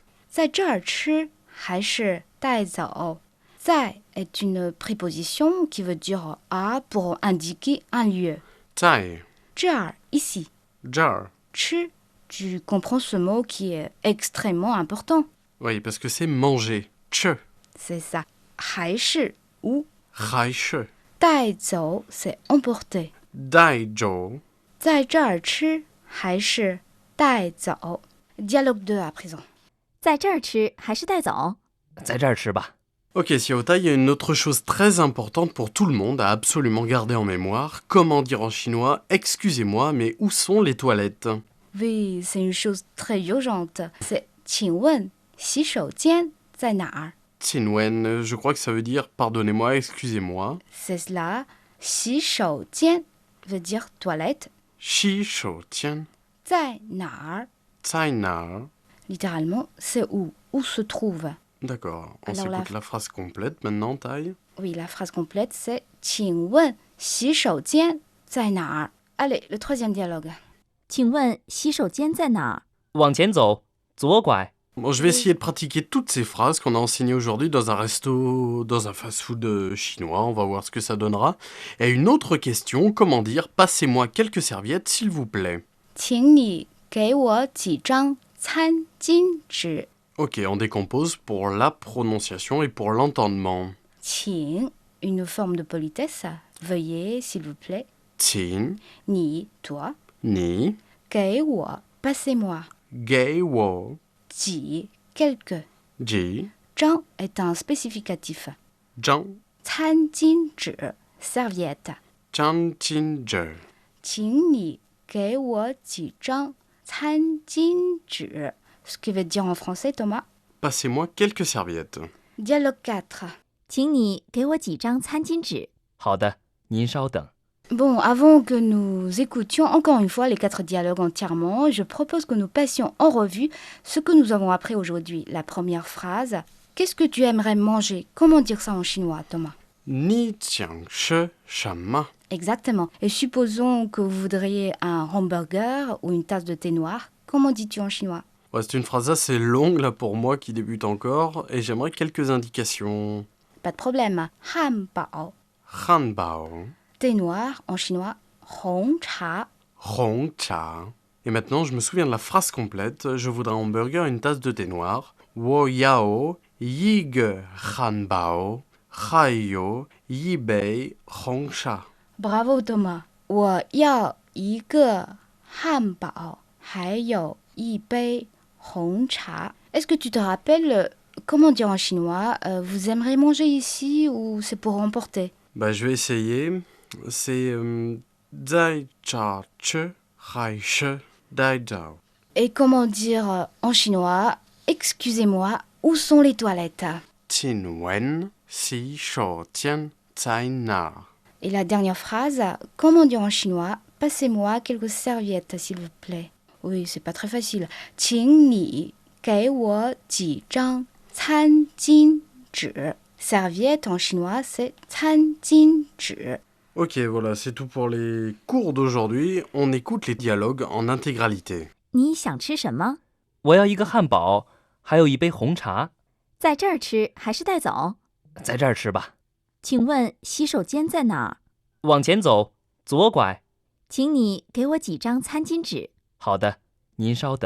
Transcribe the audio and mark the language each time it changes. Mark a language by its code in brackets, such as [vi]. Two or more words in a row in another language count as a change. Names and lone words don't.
[zh] 在这儿吃还是带走？ [fr] 在 est une préposition qui veut dire à pour indiquer un lieu. Tai, 这儿 ici. jar. 吃 tu comprends ce mot qui est extrêmement important. Oui, parce que c'est manger. Che, C'est ça. 还是 ou raishe, 带走 c'est emporter. daijo. [zh] 在这儿吃还是带走 [fr] Dialogue 2 à présent. [zh] 在这儿吃还是带走？在这儿吃吧。 [fr] Ok, Xiaotai, il y a une autre chose très importante pour tout le monde à absolument garder en mémoire. Comment dire en chinois « Excusez-moi, mais où sont les toilettes » Oui, c'est une chose très urgente. [zh] C'est 请问洗手间在哪儿 [fr] Qinwen, je crois que ça veut dire « Pardonnez-moi, excusez-moi ». C'est cela. 洗手间 veut dire toilette. Shi shou tian, [zh] 在哪儿在哪. [fr] Littéralement, c'est où se trouve. D'accord, on Alors s'écoute la phrase complète maintenant, Tai. Oui, la phrase complète, c'est [zh] 请问洗手间在哪儿 [fr] Allez, le troisième dialogue. [zh] 请问洗手间在哪儿？往前走，左拐。 [fr] Bon, je vais essayer de pratiquer toutes ces phrases qu'on a enseignées aujourd'hui dans un resto, dans un fast-food chinois. On va voir ce que ça donnera. Et une autre question, comment dire « Passez-moi quelques serviettes, s'il vous plaît ». [zh] 请你给我几张餐巾纸 [fr] Ok, on décompose pour la prononciation et pour l'entendement. 请 une forme de politesse. Veuillez, s'il vous plaît. Qin, 你 toi. ni, [zh] 给我 [fr] passez-moi. [zh] 给我, [fr] 几 quelques. ji, 张 est un spécificatif. zhang, 餐巾纸 serviette. zhang jin zhe. [zh] 请你给我几张餐巾纸 [fr] Ce qui veut dire en français, Thomas. Passez-moi quelques serviettes. Dialogue 4. [zh] 请你给我几张餐巾纸。好的，您稍等。 [fr] Bon, avant que nous écoutions encore une fois les 4 dialogues entièrement, je propose que nous passions en revue ce que nous avons appris aujourd'hui. La première phrase. Qu'est-ce que tu aimerais manger? Comment dire ça en chinois, Thomas? [zh] 你想吃什么. [fr] Exactement. Et supposons que vous voudriez un hamburger ou une tasse de thé noir. Comment dis-tu en chinois? Ouais, c'est une phrase assez longue là pour moi qui débute encore et j'aimerais quelques indications. Pas de problème. Hanbao. Hanbao, Thé noir en chinois. Hong cha. Hong cha. Et maintenant, je me souviens de la phrase complète. Je voudrais un hamburger et une tasse de thé noir. [zh] 我要一个汉堡还有一杯红茶. [fr] Bravo Thomas. [zh] 我要一个汉堡，还有一杯红茶。 [fr] Est-ce que tu te rappelles comment dire en chinois vous aimeriez manger ici ou c'est pour emporter? Bah, je vais essayer. C'est [zh] 在这儿吃还是带走. [fr] Et comment dire en chinois excusez-moi, où sont les toilettes? [zh] 请问洗手间在哪. [fr] Et la dernière phrase, comment dire en chinois passez-moi quelques serviettes s'il vous plaît. Oui, c'est pas très facile. [zh] 请你给我几张餐巾纸 [fr] Serviette en chinois, c'est [zh] 餐巾纸. [fr] Ok, voilà, c'est tout pour les cours d'aujourd'hui. On écoute les dialogues en intégralité. [zh] 你想吃什么？我要一个汉堡，还有一杯红茶。在这儿吃还是带走？在这儿吃吧。请问洗手间在哪儿？往前走，左拐。请你给我几张餐巾纸。好的，您稍等。